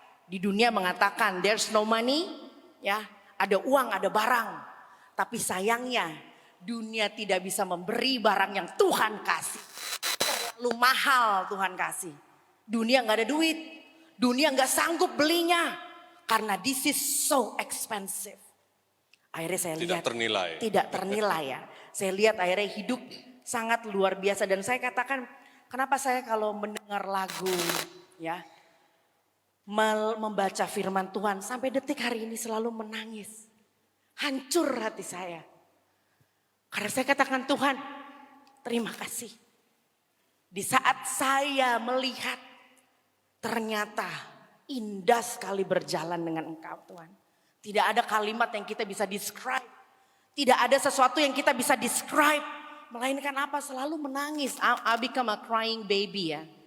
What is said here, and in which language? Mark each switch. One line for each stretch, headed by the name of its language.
Indonesian: Di dunia mengatakan
English: there's no money,
Indonesian: ya, ada uang, ada barang. Tapi sayangnya dunia tidak bisa memberi barang yang Tuhan kasih. Terlalu mahal Tuhan kasih. Dunia nggak ada duit, dunia nggak sanggup belinya. Karena
English: this is so expensive.
Indonesian: Akhirnya saya lihat tidak ternilai ya. Saya lihat akhirnya hidup sangat luar biasa. Dan saya katakan kenapa saya kalau mendengar lagu ya, membaca firman Tuhan sampai detik hari ini selalu menangis. Hancur hati saya. Karena saya katakan Tuhan terima kasih. Di saat saya melihat ternyata indah sekali berjalan dengan Engkau Tuhan. Tidak ada kalimat yang kita bisa describe. Tidak ada sesuatu yang kita bisa describe. Melainkan apa? Selalu menangis.
English: I become a crying baby ya.